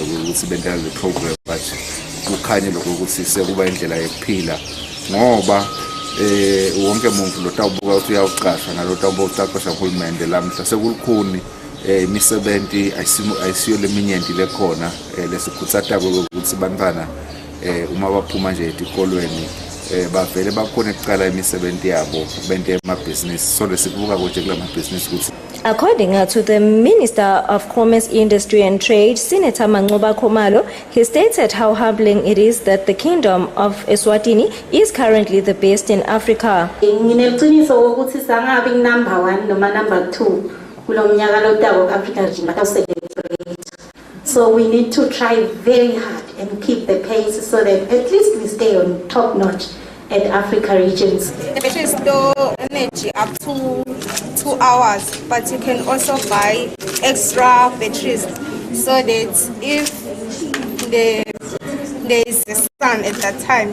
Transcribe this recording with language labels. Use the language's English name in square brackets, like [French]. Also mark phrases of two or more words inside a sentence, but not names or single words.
[Swati] ukuthi bentela le program but kukhanye lokho ukuthi sekuba indlela yokuphila ngoba wonke umuntu lotawubuka ukuthi uyawuqasha nalotawubuka uqasha uhulumende lamhla sekulukhuni imisebenzi ayisiyo leminyenti lekhona lesikhuthaza ukuthi bantwana uma baphuma nje etikolweni bavele bakhona ukuqala imisebenzi yabo bente emabhizinisi so lesikubuka konke kulamabhizinisi ukuthi. [English] According to the Minister of Commerce, Industry and Trade, Senator Mangoba Khumalo, he stated how humbling it is that the Kingdom of Eswatini is currently the best in Africa. [Swati] Ngineqiniso ukuthi sangabi number 1 noma number 2 kulo mnyaka lotako Africa region batawucelebrate. [English] So we need to try very hard and keep the pace so that at least we stay on top notch at Africa regions. The battery store energy up to 2 hours, but you can also buy extra batteries so that if there is the sun at that time,